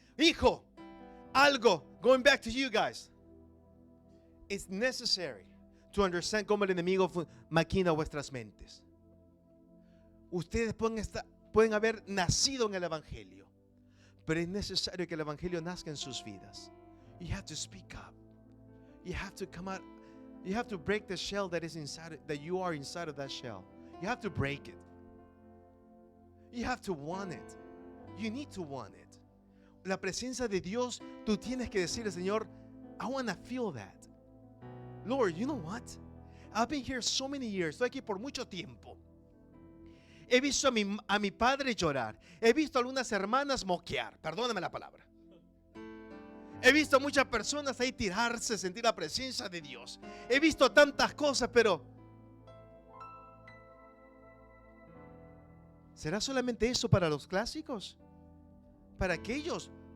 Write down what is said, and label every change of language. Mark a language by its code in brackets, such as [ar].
[es] Hijo, algo, [en] going back to you guys, it's necessary to understand [es] cómo el enemigo maquina vuestras mentes. Ustedes pueden haber nacido en el evangelio, pero es necesario que el evangelio nazca en sus vidas. [en] You have to speak up. You have to come out. You have to break the shell that is inside, that you are inside of that shell. You have to break it. You have to want it. You need to want it. [es] La presencia de Dios, tú tienes que decirle, Señor, [en] I want to feel that. Lord, you know what? I've been here so many years. [es] Estoy aquí por mucho tiempo. He visto a mi padre llorar. He visto a algunas hermanas moquear. Perdóname la palabra. He visto a muchas personas ahí tirarse, sentir la presencia de Dios. He visto tantas cosas, pero ¿será solamente eso para los clásicos? ¿Para aquellos?